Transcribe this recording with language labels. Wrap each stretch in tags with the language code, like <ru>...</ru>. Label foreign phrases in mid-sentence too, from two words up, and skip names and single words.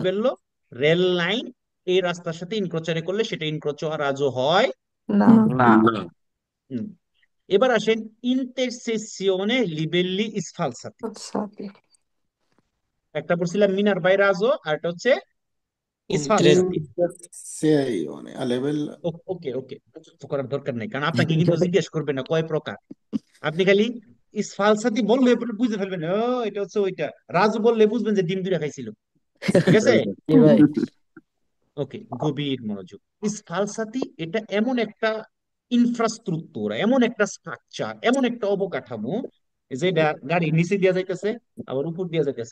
<bn>লিবেল্লো রেল লাইন এই রাস্তার সাথে ইনক্রোচারে করলে সেটা ইনক্রোচো আর আজও হয় না না না। হুম। এবার আসেন</bn> <it>intersezione livelli sfalsati.</it> <bn>আচ্ছা একটা বলছিলাম মিনার বাইরে আজও, আর একটা হচ্ছে ইন্টারেস্ট স্ফালসাতি।</bn> <it>Intersezione a livello</it> <bn>ওকে ওকে, যুক্ত করার দরকার নেই, কারণ আপনাকে কিন্তু জিজ্ঞেস করবে না কয় প্রকার। আপনি খালি ইসফালসাতি বললে এরপরে বুঝে ফেলবেন, ও এটা হচ্ছে ওইটা। রাজু বললে বুঝবেন যে ডিম দুইটা খাইছিল, ঠিক আছে? জি ভাই ওকে, গভীর মনোযোগ। ইসফালসাতি এটা এমন একটা ইনফ্রাস্ট্রাকচার, এমন একটা স্ট্রাকচার, এমন একটা অবকাঠামো যেটা গাড়ি নিচে দিয়ে যাইতেছে আবার উপর দিয়ে যাইতেছে।</bn>